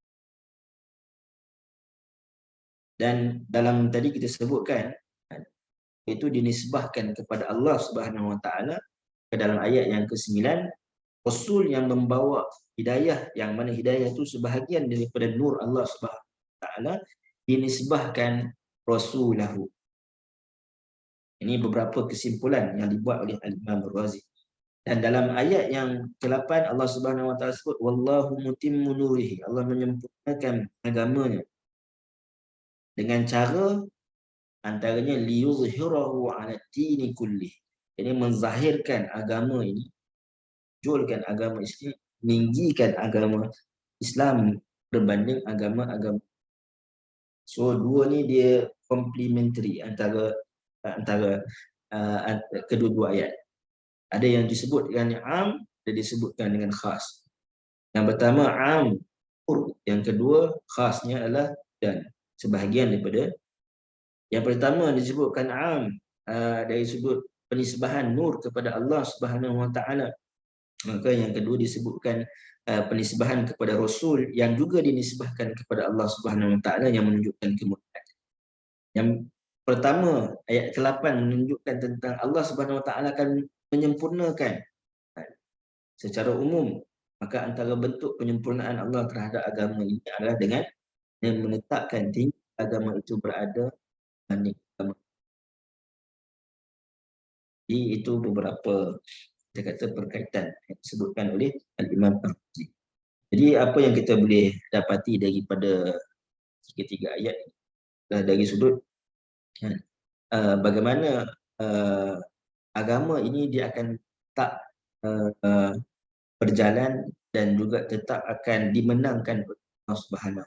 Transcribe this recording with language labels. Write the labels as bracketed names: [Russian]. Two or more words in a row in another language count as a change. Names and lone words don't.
[Malay] Dan dalam tadi kita sebutkan itu dinisbahkan kepada Allah [Arabic] سبحانه وتعالى [Malay] ke dalam ayat yang ke-9, Rasul yang membawa hidayah, yang mana hidayah itu sebahagian daripada nur Allah [Arabic] سبحانه وتعالى, [Malay] dinisbahkan Rasulahu. Ini beberapa kesimpulan yang dibuat oleh Al-Imam Ar-Razi. Dan dalam ayat yang ke-8 Allah [Arabic] سبحانه وتعالى [Malay] sebut [Arabic] والله متم نوره. [Malay] Allah menyempurnakan agamanya dengan cara antaranya [Arabic] ليظهره على الدين كله. [Malay] Ini menzahirkan agama ini, julkan agama Islam, meninggikan agama Islam berbanding agama-agama. So dua ni dia complementary antara kedua-dua ayat. Ada yang disebut dengan am, ada disebutkan dengan khas. Yang pertama am, yang kedua khasnya adalah dan sebahagian daripada. Yang pertama disebutkan am dari sudut penisbahan nur kepada Allah [Arabic] سبحانه وتعالى. [Malay] Maka yang kedua disebutkan penisbahan kepada Rasul yang juga dinisbahkan kepada Allah [Arabic] سبحانه وتعالى [Malay] yang menunjukkan kemuliaan. Yang pertama ayat ke-8 menunjukkan tentang Allah [Arabic] سبحانه وتعالى [Malay] akan menyempurnakan secara umum. Maka antara bentuk penyempurnaan Allah terhadap agama ini adalah dengan menetapkan tinggi agama itu berada banding agama. Jadi itu beberapa kita kata perkaitan yang disebutkan oleh Al-Imam Ar-Razi. Jadi apa yang kita boleh dapati daripada ketiga ayat dari sudut bagaimana agama ini dia akan tak berjalan dan juga tetap akan dimenangkan Allah Subhanahu.